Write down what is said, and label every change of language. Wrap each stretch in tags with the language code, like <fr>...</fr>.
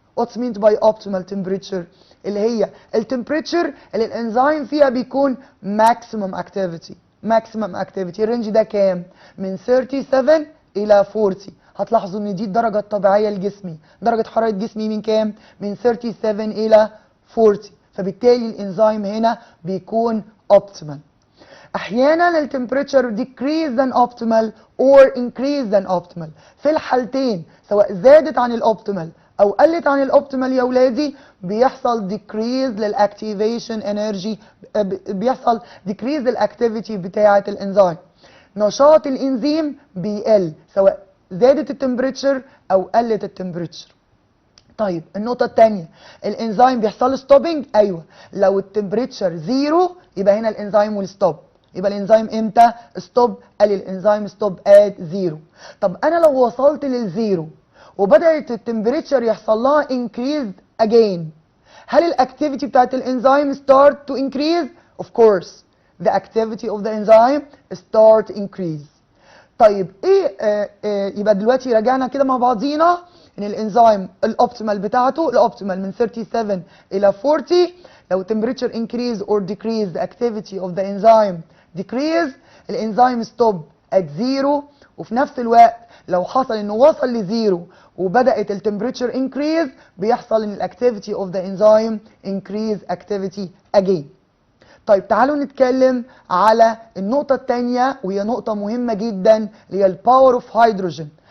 <en>What's meant by optimal temperature?</en> <ar>اللي هي التمبريتشر اللي الانزيم فيها بيكون ماكسيمم اكتيفيتي. ماكسيمم اكتيفيتي الرينج ده كام؟ من 37 الى 40. هتلاحظوا ان دي الدرجه الطبيعيه لجسمي، درجه حراره جسمي من كام؟ من 37 الى 40. فبالتالي الانزيم هنا بيكون اوبتيمال. احيانا التمبريتشر</ar> <en>decrease than optimal or increase than optimal.</en> <ar>في الحالتين سواء زادت عن الاوبتيمال او قلت عن الاوبتيمال يا ولادي بيحصل decrease للاكتيفيشن انرجي، بيحصل decrease للاكتيفيتي بتاعه الانزيم. نشاط الانزيم بيقل سواء زادت التمبريتشر او قلت التمبريتشر. طيب النقطة الثانية الانزيم بيحصل له ستوبنج. ايوه لو التمبريتشر زيرو يبقى هنا الانزيم</ar> <en>Will stop.</en> <ar>يبقى الانزيم امتى ستوب؟ قال الانزيم</ar> <en>Stop at zero.</en> <ar>طب انا لو وصلت للزيرو وبدات التمبريتشر يحصل لها انكريز اجين، هل الاكتيفيتي بتاعت الانزيم ستارت تو انكريز؟ اوف كورس</ar> <en>the activity of the enzyme start increase.</en> <ar>طيب يبقى دلوقتي رجعنا كده مع بعضينا ان الانزيم الاوبتيمال بتاعته الاوبتيمال من 37 الى 40.</ar> <en>لو temperature increase or decrease the activity of the enzyme decrease الانزيم stop at zero.</en> <ar>وفي نفس الوقت لو حصل انه وصل لزيرو وبدات التمبريتشر increase بيحصل ان الاكتيفيتي</ar> <en>of the enzyme increase activity again.</en> <ar>طيب تعالوا نتكلم على النقطة الثانية وهي نقطة مهمة جدا اللي هي الباور اوف هيدروجين.</ar>